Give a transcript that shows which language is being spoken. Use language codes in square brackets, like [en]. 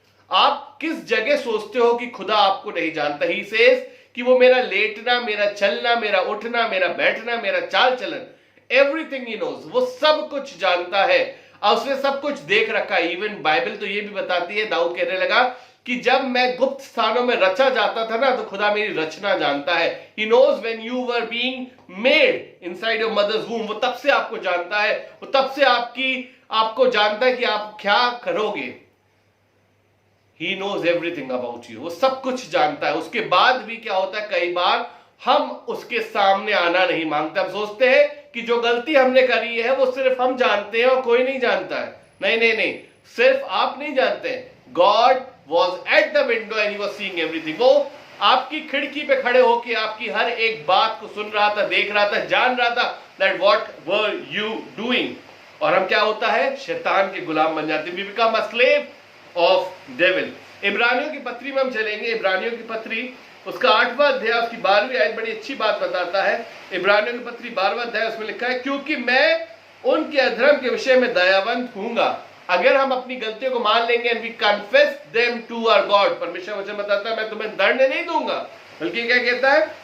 [hi] आप किस जगह सोचते हो कि खुदा आपको नहीं जानता? [en] he says [hi] कि वो मेरा लेटना, मेरा चलना, मेरा उठना, मेरा बैठना, मेरा चाल चलन, [en] Everything he knows. [hi] वो सब कुछ जानता है और उसने सब कुछ देख रखा है। इवन बाइबल तो ये भी बताती है, दाऊद कहने लगा कि जब मैं गुप्त स्थानों में रचा जाता था ना, तो खुदा मेरी रचना जानता है। [en] He knows when you were being made inside your mother's womb। [hi] वो तब से आपको जानता है, वो तब से आपको जानता है कि आप क्या करोगे। [en] He knows everything about you। [hi] वो सब कुछ जानता है। उसके बाद भी क्या होता है, कई बार हम उसके सामने आना नहीं मांगते। हम सोचते हैं कि जो गलती हमने करी है वो सिर्फ हम जानते हैं और कोई नहीं जानता है। नहीं नहीं नहीं, सिर्फ आप नहीं जानते। [en] God was at the window and he was seeing everything। [hi] वो आपकी खिड़की पे खड़े होके आपकी हर एक बात को सुन रहा था, देख रहा था, जान रहा था [en] that what were you doing। [hi] और हम क्या होता है? शैतान के गुलाम बन जाते हैं। [en] We become a slave of devil। [hi] इब्रानियों की पत्री में हम चलेंगे। इब्रानियों की पत्री उसका 8वां अध्याय उसकी 12वीं आयत बड़ी अच्छी बात बताता है। इब्रानियों की पत्री 12वां अध्याय, उसमें लिखा है, क्योंकि मैं उनके अधर्म के विषय में दयावंत हूंगा। अगर हम अपनी गलतियों को मान लेंगे [en] and we confess them to our God, [hi] परमेश्वर वचन बताता है मैं तुम्हें दंड नहीं दूंगा, बल्कि क्या कहता है?